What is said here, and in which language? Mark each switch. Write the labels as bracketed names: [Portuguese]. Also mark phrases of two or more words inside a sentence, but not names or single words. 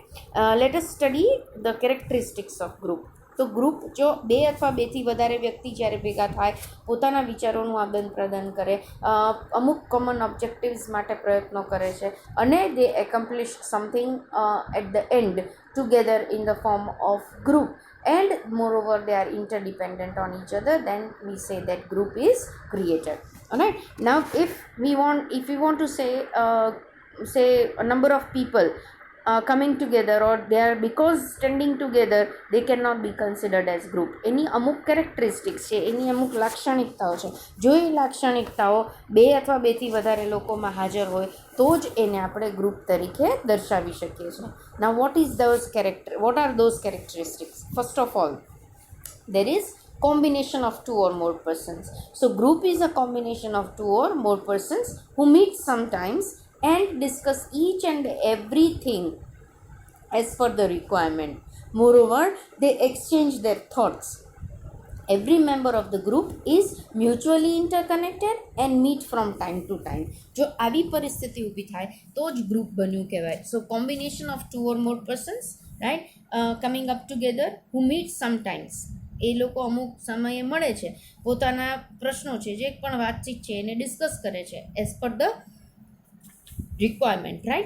[English] let us study the characteristics of group. [Gujarati] તો ગ્રુપ જો બે અથવા બેથી વધારે વ્યક્તિ જ્યારે ભેગા થાય, પોતાના વિચારોનું આદાન પ્રદાન કરે, અમુક [English] common objectives [Gujarati] માટે પ્રયત્નો કરે છે અને [English] they accomplish something at the end together in the form of group, and moreover they are interdependent on each other, then we say that group is created. Alright, now if we want to say a number of people coming together, or they are, because standing together they cannot be considered as group. [Gujarati] એની અમુક કેરેક્ટરિસ્ટિક્સ છે, એની અમુક લાક્ષણિકતાઓ છે. જો એ લાક્ષણિકતાઓ બે અથવા બેથી વધારે લોકોમાં હાજર હોય તો જ એને આપણે ગ્રુપ તરીકે દર્શાવી શકીએ છીએ. [English] Now what are those characteristics? First of all, there is combination of two or more persons. So group is a combination of two or more persons who meet sometimes and discuss each and everything as per the requirement. Moreover, they exchange their thoughts. Every member of the group is mutually interconnected and meet from time to time. [Gujarati] જો આવી પરિસ્થિતિ ઊભી થાય તો જ ગ્રુપ બન્યું કહેવાય. [English] so combination of two or more persons, right, coming up together who meet sometimes. [Gujarati] એ લોકો અમુક સમયે મળે છે, પોતાના પ્રશ્નો છે, જે પણ વાતચીત છે એને ડિસ્કસ કરે છે [English] as per the requirement, [Gujarati] રાઈટ.